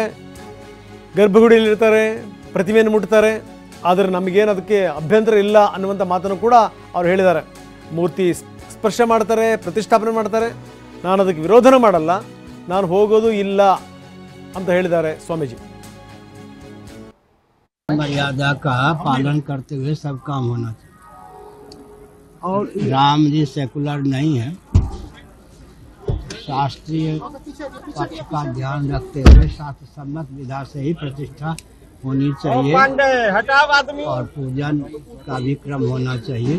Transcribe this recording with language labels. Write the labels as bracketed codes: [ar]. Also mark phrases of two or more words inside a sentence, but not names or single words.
[kn] ಗರ್ಭಗುಡಿಯಲ್ಲಿರ್ತಾರೆ, ಪ್ರತಿಮೆಯನ್ನು ಮುಟ್ತಾರೆ, ಆದರೆ ನಮಗೇನು ಅದಕ್ಕೆ ಅಭ್ಯಂತರ ಇಲ್ಲ ಅನ್ನುವಂಥ ಮಾತನ್ನು ಕೂಡ ಅವ್ರು ಹೇಳಿದ್ದಾರೆ. ಮೂರ್ತಿ ಸ್ಪರ್ಶ ಮಾಡ್ತಾರೆ, ಪ್ರತಿಷ್ಠಾಪನೆ ಮಾಡ್ತಾರೆ, ನಾನು ಅದಕ್ಕೆ ವಿರೋಧನ ಮಾಡಲ್ಲ, ನಾನು ಹೋಗೋದು ಇಲ್ಲ ಅಂತ ಹೇಳಿದ್ದಾರೆ ಸ್ವಾಮೀಜಿ. [hi] मर्यादा का पालन करते हुए सब काम होना चाहिए. और राम जी सेकुलर नहीं है, शास्त्रीय पक्ष का ध्यान रखते हुए शास्त्र सम्मत विधा से ही प्रतिष्ठा होनी चाहिए और पूजन का भी क्रम होना चाहिए.